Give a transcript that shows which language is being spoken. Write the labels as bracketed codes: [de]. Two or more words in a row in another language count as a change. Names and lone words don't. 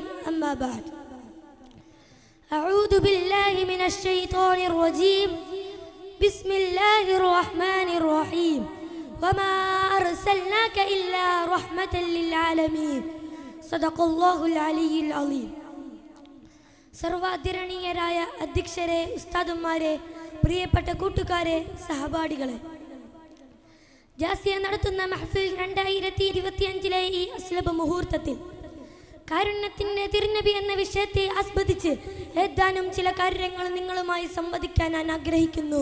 [ar] أما بعد، أعوذ بالله من الشيطان الرجيم. بسم الله الرحمن الرحيم. وما أرسلناك إلا رحمة للعالمين. صدق الله العلي العظيم. [ml] സർവാദരണീയരായ അധ്യക്ഷരെ, ഉസ്താദുമാരെ, പ്രിയപ്പെട്ട കൂട്ടുകാരെ, സഹപാഠികളെ, ജാസിയ നടത്തുന്ന മഹ്ഫിൽ 2025 ഈ അസ്ലബ് മുഹൂർത്തത്തിൽ കാരുണ്യത്തിൻ്റെ തിരുനബി എന്ന വിഷയത്തെ ആസ്വദിച്ച് ഏതാനും ചില കാര്യങ്ങൾ നിങ്ങളുമായി സംവദിക്കാൻ ഞാൻ ആഗ്രഹിക്കുന്നു.